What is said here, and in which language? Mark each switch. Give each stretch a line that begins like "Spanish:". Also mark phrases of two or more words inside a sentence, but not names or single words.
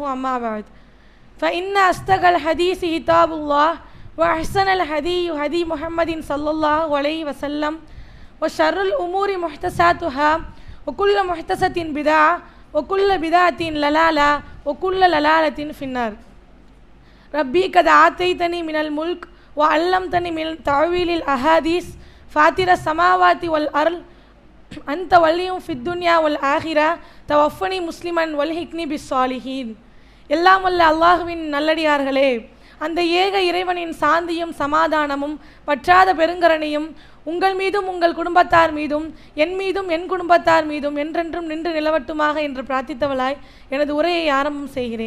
Arabic: أما بعد، فإن أصدق الحديث كتاب الله وأحسن الهدي هدي محمد صلى الله عليه وسلم وشر الأمور محدثاتها وكل محدثة بدعة وكل بدعة ضلالة وكل ضلالة في النار. ربي قد آتيتني من الملك وعلمتني من تأويل الأحاديث فاطر السماوات والأرض أنت ولي في الدنيا والآخرة توفني مسلما والحقني بالصالحين.
Tamil: எல்லாம் வல்ல அல்லாஹ்வின் நல்லடியார்களே, அந்த ஏக இறைவனின் சாந்தியும் சமாதானமும் பற்றாத பெருங்கரணையும் உங்கள் மீதும் உங்கள் குடும்பத்தார் மீதும் என் மீதும் என் குடும்பத்தார் மீதும் என்றென்றும் நின்று நிலவட்டுமாக என்று பிரார்த்தித்தவளாய் எனது உரையை ஆரம்பம் செய்கிறேன்.